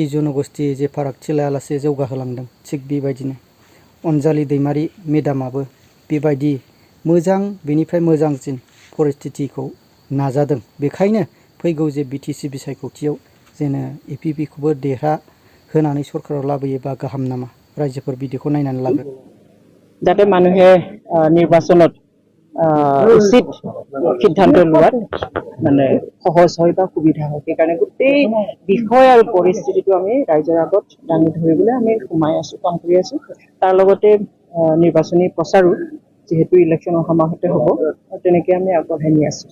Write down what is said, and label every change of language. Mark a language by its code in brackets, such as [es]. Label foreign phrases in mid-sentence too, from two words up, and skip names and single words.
[brx] जनगोष्ठी जे फारागथि लायालासे जौगाहोलांदों थिग बेबायदिनो अनजालि दैमारि मेदामाबो बेबायदि मोजां बेनिफ्राय मोजांसिन परिस्थितिखौ नाजादों बेखायनो फैगौ जे बिटिसि बिसायख'थियाव जेनो इपिबिखौबो देरहा होनानै सरकाराव लाबोयोबा गाहाम नामा रायजोफोर बिदिखौ नायनानै लागोन [as] যাতে মানুহে নিৰ্বাচনত উচিত সিদ্ধান্ত লোৱাত মানে সহজ হয় বা সুবিধা হয় সেইকাৰণে গোটেই বিষয় আৰু পৰিস্থিতিটো আমি ৰাইজৰ আগত দাঙি ধৰিবলৈ আমি সোমাই আছো কাম কৰি আছো তাৰ লগতে নিৰ্বাচনী প্ৰচাৰো যেহেতু ইলেকশ্যন অহা মাহতে হ'ব তেনেকৈ আমি আগবঢ়াই নি আছো